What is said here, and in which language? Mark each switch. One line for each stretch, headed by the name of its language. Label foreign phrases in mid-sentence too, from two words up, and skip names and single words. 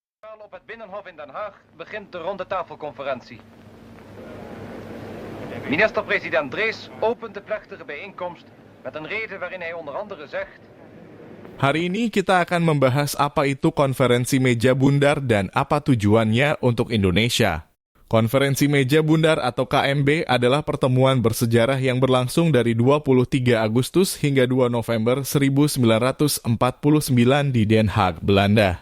Dutch: Centraal op het Binnenhof in Den Haag begint de rondetafelconferentie. Minister-president Drees opent de plechtige bijeenkomst met een rede waarin hij onder andere zegt:
Indonesian: Hari ini kita akan membahas apa itu konferensi meja bundar dan apa tujuannya untuk Indonesia. Konferensi Meja Bundar atau KMB adalah pertemuan bersejarah yang berlangsung dari 23 Agustus hingga 2 November 1949 di Den Haag, Belanda.